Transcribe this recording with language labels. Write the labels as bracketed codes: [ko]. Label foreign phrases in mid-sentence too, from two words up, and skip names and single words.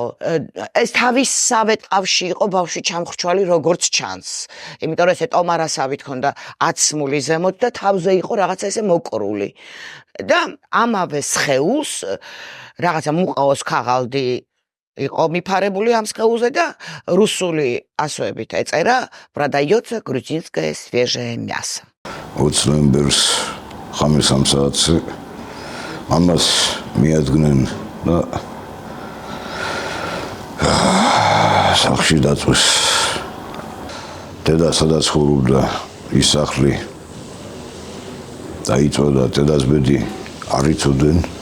[ka] ეს თავისსავე ტყავში იყო ბავშვი ჩამხრჩვალი როგორც ჩანს. იმიტომ რომ ესე ტომარასავით ქონდა აცმული ზემოთ და თავზე იყო რაღაცა ესე მოკრული. და ამავე სხეულს რაღაცა მუყაოს ქაღალდი იყო მიფარებული ამ სხეულზე და რუსული ასოებით ეწერა [ru] "Продается грузинское свежее мясо". [ka] 20 ნოემბერს 5 საათზე მამას მიადგნენ და სახლში დაწვეს. დედა სადაც ცხოვრობდა ის სახლი დაიწოდა, დედას ბედი არ იცოდნენ.